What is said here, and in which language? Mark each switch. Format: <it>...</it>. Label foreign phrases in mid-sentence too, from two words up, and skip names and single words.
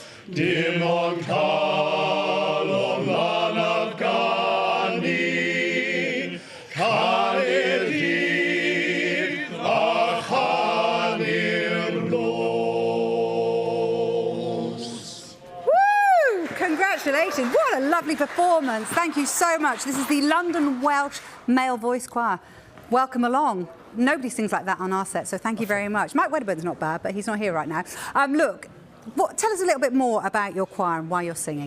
<cy>Dim ond calon lan ar gani, canu'r dydd a chanu'r nos.</cy> <en>Woo! Congratulations. What a lovely performance. Thank you so much. This is the London Welsh Male Voice Choir. Welcome along. Nobody sings like that on our set, so thank you very much. Mike Wedderburn's not bad, but he's not here right now. Look, tell us a little bit more about your choir and why you're singing.</en>